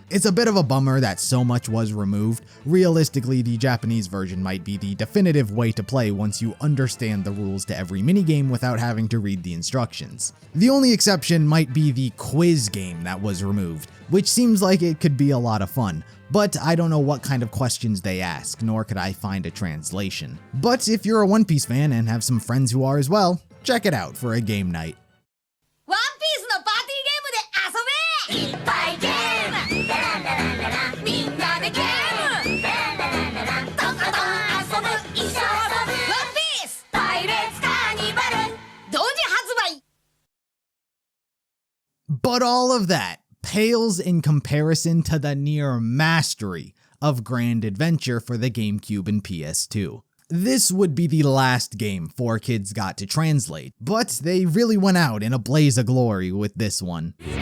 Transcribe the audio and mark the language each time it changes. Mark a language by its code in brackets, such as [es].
[en] It's a bit of a bummer that so much was removed. Realistically, the Japanese version might be the definitive way to play once you understand the rules to every minigame without having to read the instructions. The only exception might be the quiz game that was removed, which seems like it could be a lot of fun. But I don't know what kind of questions they ask, nor could I find a translation. But if you're a One Piece fan and have some friends who are as well, check it out for a game night. [ja] ワンピースのパーティーゲームで遊べいっぱいゲームララララララみんなでゲームララララララとことん遊ぶ一緒遊ぶワンピースパイレーツカーニバル同時発売 [en] But all of that pales in comparison to the near mastery of Grand Adventure for the GameCube and PS2. This would be the last game 4Kids got to translate, but they really went out in a blaze of glory with this one.